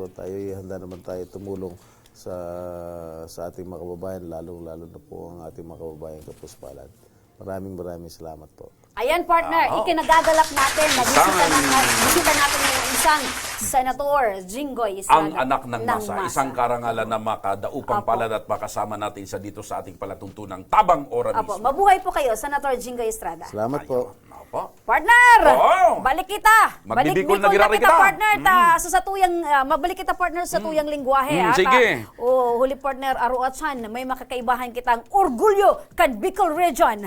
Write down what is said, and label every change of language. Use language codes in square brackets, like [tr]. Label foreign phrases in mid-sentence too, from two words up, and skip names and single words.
[tl] Handa naman tayo tumulong sa ating mga kababayan, lalo na po ang ating mga kababayan kapuspalan. Maraming salamat po. Ayan partner, ikinagagalak natin. Bisita natin ng isang Senator Jinggoy Estrada. Ang anak ng masa, isang karangalan na makadaupang palad at makasama natin sa dito sa ating palatuntunang Tabang Ora mismo. Mabuhay po kayo, Senator Jinggoy Estrada. Salamat po. Partner! Oo. [bik] Balik kita! [tl] Magbibigol na [bik] Balik kita. partner. Sa tuyang, mabalik kita partner sa tuyang lingwahe. [tl] Sige. [bik] Huli partner, Aruatsan, may makakaibahan kitang orgulyo kan Bicol Region.